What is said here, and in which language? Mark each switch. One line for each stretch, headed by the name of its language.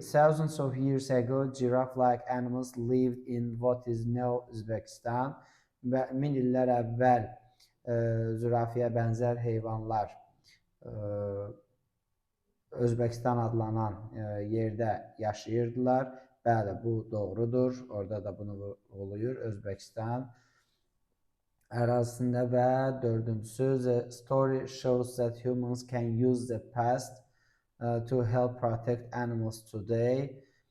English: Thousands of years ago, giraffe-like animals lived in what is now Uzbekistan.
Azerbaijani: Min illər əvvəl zürafəyə bənzər heyvanlar Özbəkistan adlanan yerdə yaşayırdılar. Bəli, bu doğrudur. Orada da bunu vurğulayır. Özbəkistan ərazisində. Və dördüncüsü,
English: the story shows that humans can use the past to help protect animals today.